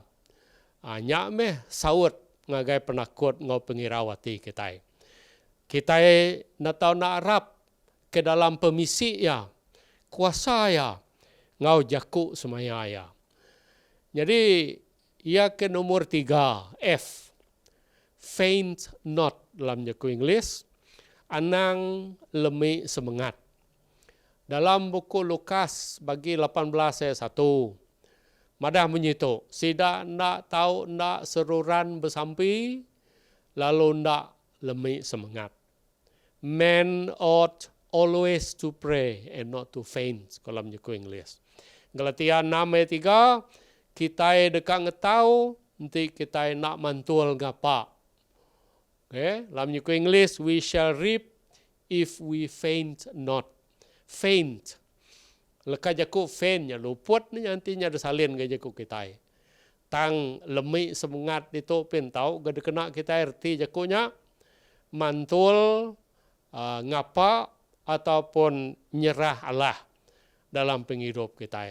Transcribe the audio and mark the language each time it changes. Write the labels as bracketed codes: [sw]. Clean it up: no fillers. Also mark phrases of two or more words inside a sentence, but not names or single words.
[iba] Nyak meh saut ngagai penakut ngau pengirawati kita. Kita natau nak arap ke dalam pemisi ya, kuasa ya, ngau jaku semaya ya. Jadi, ia ke nomor 3, F. [en] Faint not [iba] dalam jaku Inggeris, anang lemi semangat. Dalam buku Lukas bagi 18 ayat 1, madah menyitu, sida nak tahu nak seruran bersampi, lalu nak lemi semangat. [en] Men ought always to pray and not to faint, [iba] kalau menjaku Inggeris. Galatia 6 ayat 3, kita dekat ngetau, nanti kita nak mantul ngapa. Okay? Dalam menjaku Inggeris, [en] we shall reap if we faint not. [iba] Faint. Leka jaku faint, ya luput ni nantinya ada salin ke jaku kita. Tang lemi semangat itu pintau, gada kena kita erti jakunya, mantul, ngapa, ataupun nyerah Allah dalam penghidup kita.